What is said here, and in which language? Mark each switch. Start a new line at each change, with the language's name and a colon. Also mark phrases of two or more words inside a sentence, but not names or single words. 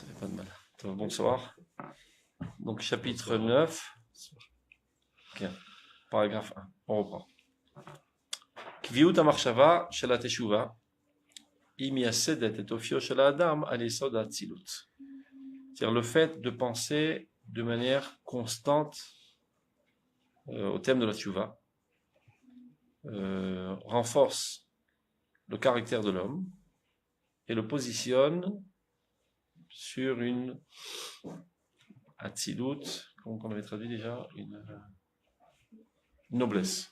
French: Pas de mal. Bonsoir. Donc, chapitre 9. Ok. Paragraphe 1. On reprend.
Hebrew: Kviut המחשבה של התשובה היא מייסדת את אופיו של האדם על יסוד האצילות.
French: C'est-à-dire le fait de penser de manière constante au thème de la tchouva renforce le caractère de l'homme et le positionne sur une atzilut, comment on avait traduit déjà, une noblesse.